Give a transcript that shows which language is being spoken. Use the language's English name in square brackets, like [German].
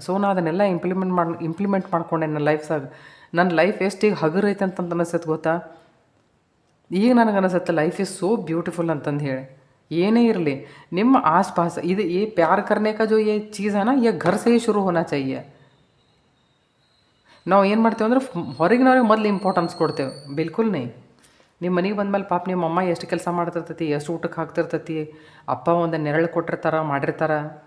[Kannada] So ನಾನು ಅದನ್ನೆಲ್ಲ implement ಮಾಡ್ಕೊಂಡೆ ನನ್ನ ಲೈಫ್ಸಾಗ. ನನ್ನ ಲೈಫ್ ಎಷ್ಟು ಈಗ ಹಗುರೈತೆ ಅಂತಂತ ಅನಿಸ್ತೈತೆ ಗೊತ್ತಾ. ಈಗ ನನಗೆ ಅನಿಸುತ್ತೆ [English] life is so beautiful [Kannada] ಅಂತಂದು ಹೇಳಿ. ಏನೇ ಇರಲಿ ನಿಮ್ಮ [Hindi] आसपास ये प्यार करने का जो ये चीज़ है ना, ये घर से ही शुरू होना चाहिए. [Kannada] ನಾವು ಏನು ಮಾಡ್ತೇವೆ ಅಂದ್ರೆ ಹೊರಗಿನವ್ರಿಗೆ ಮೊದಲು ಇಂಪಾರ್ಟೆನ್ಸ್ ಕೊಡ್ತೇವೆ. ಬಿಲ್ಕುಲ್ ನೀ ನಿಮ್ಮ ಮನೆಗೆ ಬಂದಮೇಲೆ ಪಾಪ ನಿಮ್ಮ ಅಮ್ಮ ಎಷ್ಟು ಕೆಲಸ ಮಾಡ್ತಿರ್ತೈತಿ, ಎಷ್ಟು ಊಟಕ್ಕೆ ಹಾಕ್ತಿರ್ತೈತಿ, ಅಪ್ಪ ಒಂದು ನೆರಳು ಕೊಟ್ಟಿರ್ತಾರೆ, ಮಾಡಿರ್ತಾರೆ.